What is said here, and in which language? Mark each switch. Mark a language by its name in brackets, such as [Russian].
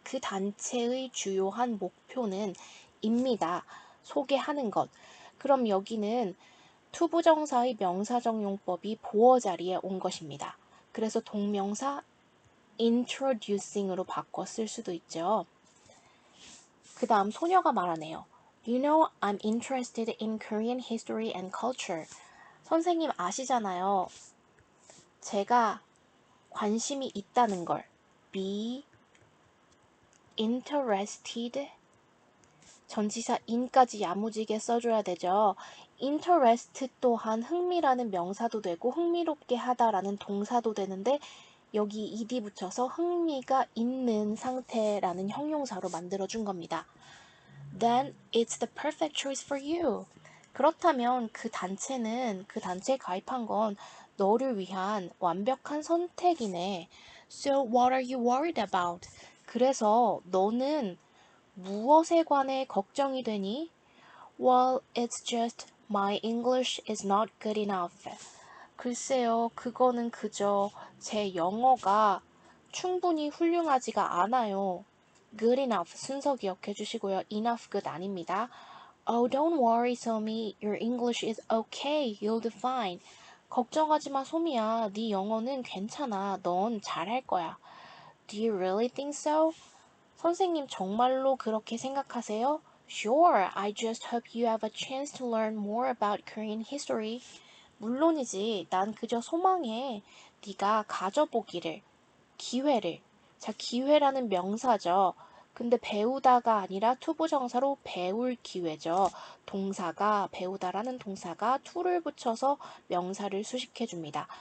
[Korean] 그 단체의 주요한 목표는 입니다. 소개하는 것. 그럼 여기는 투부정사의 명사정용법이 보어 자리에 온 것입니다. 그래서 동명사 introducing으로 바꿔 쓸 수도 있죠. 그 다음 소녀가 말하네요. [English] You know, I'm interested in Korean history and culture. [Korean] 선생님 아시잖아요. 제가 관심이 있다는 걸. [English] be interested. [Korean] 전치사 in까지 야무지게 써줘야 되죠. interest 또한 흥미라는 명사도 되고 흥미롭게 하다라는 동사도 되는데 여기 ed 붙여서 흥미가 있는 상태라는 형용사로 만들어준 겁니다. [English] Then it's the perfect choice for you. [Korean] 그렇다면 그 단체에 가입한 건 너를 위한 완벽한 선택이네. [English] So what are you worried about? [Korean] 그래서 너는 무엇에 관해 걱정이 되니? [English] Well, it's just my English is not good enough. [Korean] 글쎄요, 그거는 그저 제 영어가 충분히 훌륭하지가 않아요. Good enough 순서 기억해 주시고요. [English] Enough good 아닙니다. Oh, don't worry, 소미. Your English is okay. You'll do fine. [Korean] 걱정하지 마, 소미야. 네 영어는 괜찮아. 넌 잘할 거야. [English] Do you really think so? [Korean] 선생님 정말로 그렇게 생각하세요? [English] Sure, I just hope you have a chance to learn more about Korean history. [Korean] 물론이지, 난 그저 소망해. 네가 가져보기를, 기회를. 자, 기회라는 명사죠. 근데 배우다가 아니라 투부정사로 배울 기회죠. 동사가, 배우다라는 동사가 to를 붙여서 명사를 수식해 줍니다.